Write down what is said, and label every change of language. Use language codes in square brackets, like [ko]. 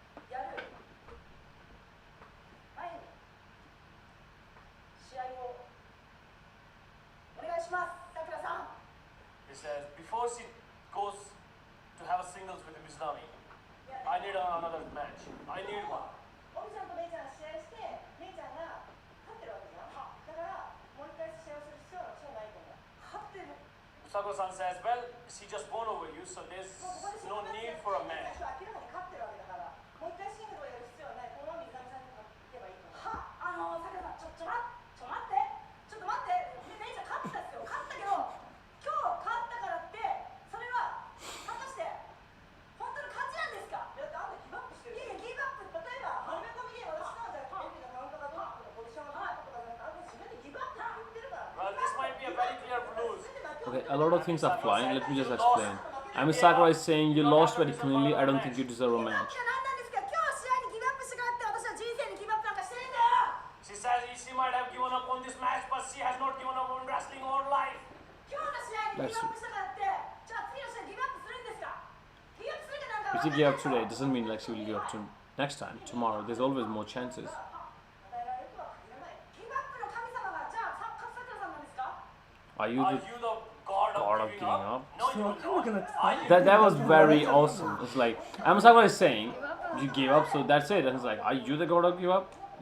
[ja] やる前に試合をお願いします。さくらさん。 [en] He says, before she goes to have a singles with Mizunami, I need another match. I need one. [ja] おみちゃんとめいちゃんが試合してめいちゃんが勝ってるわけじゃん。だからもう一回試合をする必要は私はないと思う。勝ってる。 [en] Sakura-san says, well, she just won over you, so there's no need for a match. [ja] 明らかに勝ってるわけだからもう一回シングルをやる必要はない。このまま水上さんに行けばいいと思う。は、さくらさん、ちょっと待ってめいちゃん勝ったっすよ。勝ったけど今日勝ったからってそれは果たして本当の勝ちなんですか？だってあんたギブアップしてる。いやいやギブアップ、例えばはめ込みで私のじゃあテレビのカウントがどうのポジションがどうとかじゃなくてあんた自分でギブアップって言ってるから。 [en] Well, this might be a very clear lose. Okay, A lot of things are flying. Let me just explain. I mean, Sakura is saying you lost very cleanly. I don't think you deserve a match. [ja] 何なんですか？今日試合にギブアップしてからって私は人生にギブアップなんかしてないんだよ。 [en] She says she might have given up on this match, but she has not given up on wrestling or life. [ja] 今日の試合にギブアップしたからってじゃあ次の試合ギブアップするんですか？ギブアップするってなんか [en] If she gave up today, it doesn't mean like she will give up to next time, tomorrow. There's always more chances. [ja] 与えられるとは限らない。ギブアップの神様がじゃあ勝さくらさんなんですか？ [en] Are you the god of giving up? No, you don't. That was very awesome. It's like Sakura is saying you gave up, so that's it. And it's like, are you the god of give up?